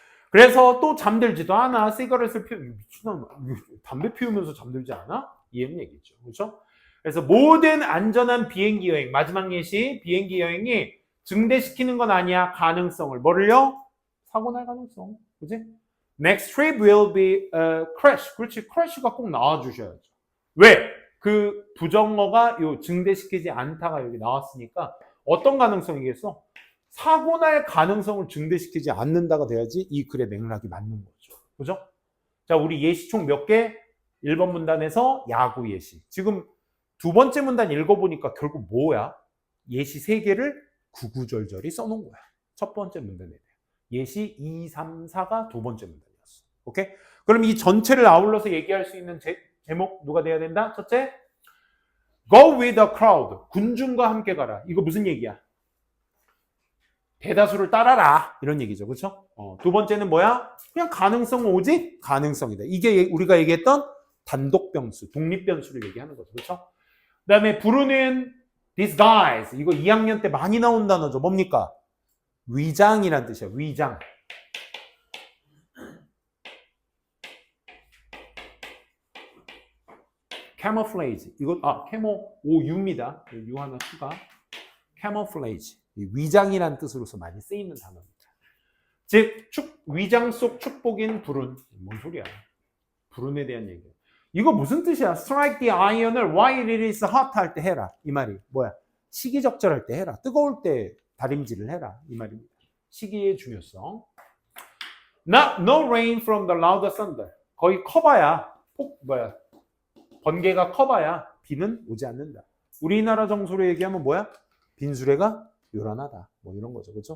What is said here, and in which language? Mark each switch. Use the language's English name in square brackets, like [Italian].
[Korean] 그래서 또 잠들지도 않아. 시가렛을 미친놈, 담배 피우면서 잠들지 않아? 이런 얘기죠. 그렇죠? 그래서 모든 안전한 비행기 여행, 마지막 예시, 비행기 여행이 증대시키는 건 아니야. 가능성을. 뭐를요? 사고 날 가능성. 그지? [English] Next trip will be a crash. [Korean] 그렇지, crash가 꼭 나와주셔야죠. 왜? 그 부정어가 요 증대시키지 않다가 여기 나왔으니까 어떤 가능성이겠어? 사고 날 가능성을 증대시키지 않는다가 돼야지 이 글의 맥락이 맞는 거죠. 그죠? 자, 우리 예시 총 몇 개? 1번 문단에서 야구 예시. 지금 두 번째 문단 읽어보니까 결국 뭐야? 예시 3개를 구구절절히 써놓은 거야. 첫 번째 문단에 대해. 예시 2, 3, 4가 두 번째 문단이었어. 오케이? 그럼 이 전체를 아울러서 얘기할 수 있는 제목 누가 돼야 된다? [English] 첫째, go with the crowd. [Korean] 군중과 함께 가라. 이거 무슨 얘기야? 대다수를 따라라. 이런 얘기죠. 그렇죠? 두 번째는 뭐야? 그냥 가능성 오직 가능성이다. 이게 우리가 얘기했던 단독 변수, 독립 변수를 얘기하는 거죠. 그렇죠? 그다음에 부르는 [English] these guys. [Korean] 이거 2학년 때 많이 나온 단어죠. 뭡니까? 위장이란 뜻이야. 위장. camouflage. 이거 캐모 U입니다. U 하나 추가. camouflage. 위장이란 뜻으로서 많이 쓰이는 단어입니다. 즉 위장 속 축복인 불운. 뭔 소리야? 불운에 대한 얘기야. 이거 무슨 뜻이야? [English] strike the iron을 while it is hot [Korean] 할 때 해라. 이 말이 뭐야? 시기적절할 때 해라. 뜨거울 때 다림질을 해라. 이 말입니다. 시기의 중요성. [English] No rain from the loud thunder. [Korean] 거의 커봐야 번개가 커봐야 비는 오지 않는다. 우리나라 정서로 얘기하면 뭐야? 빈수레가 요란하다. 뭐 이런 거죠. 그렇죠?